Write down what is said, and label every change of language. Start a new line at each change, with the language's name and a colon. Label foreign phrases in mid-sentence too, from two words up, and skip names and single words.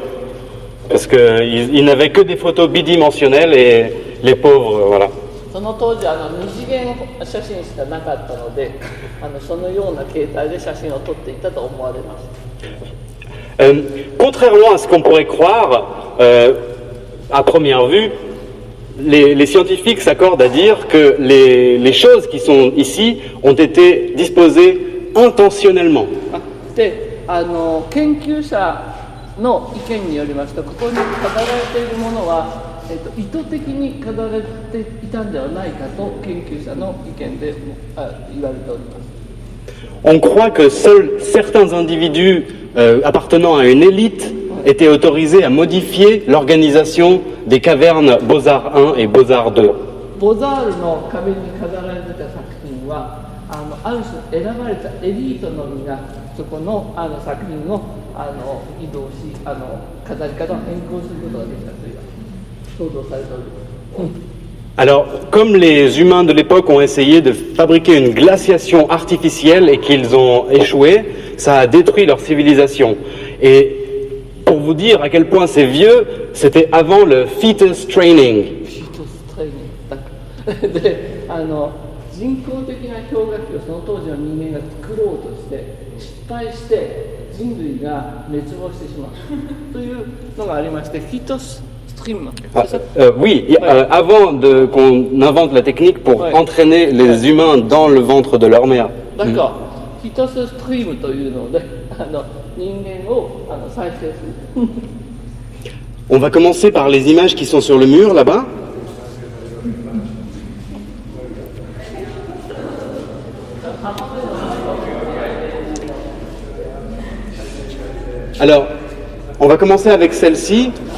French: Parce qu'ils n'avaient que des photos bidimensionnelles et les pauvres, voilà.
Japanese: その当時二次元写真しかなかったので、そのような形態で写真を撮っていたと思われます。
French: Contrairement à ce qu'on pourrait croire, à première vue, les scientifiques s'accordent à dire que les choses qui sont ici ont été disposées intentionnellement.
Japanese: で、研究者の意見によりますと、ここに飾られているものは、意図的に飾られていたんではないかと研究者の意見で言われております。
French: On croit que seuls certains individus appartenant à une élite étaient autorisés à modifier l'organisation des cavernes Beaux-Arts 1 et Beaux-Arts 2.
Japanese: ボザールの壁に飾られてた作品はある種選ばれたエリートのみがそこの作品を移動し飾り方を変更することができたという想像されております。
French: Alors, comme les humains de l'époque ont essayé de fabriquer une glaciation artificielle et qu'ils ont échoué, ça a détruit leur civilisation. Et pour vous dire à quel point c'est vieux, c'était avant le
English: fetus training.
Japanese: で人工的な氷河期をその当時の人間が作ろうとして失敗して人類が滅亡してしまうというのがありまして、フィトス
French: oui, avant qu'on invente la technique pour entraîner les humains dans le ventre de leur mère. D'accord.
Japanese: フィトスストリームというので人間を再生する。
French: On va commencer par les images qui sont sur le mur là-bas. Alors, on va commencer avec celle-ci.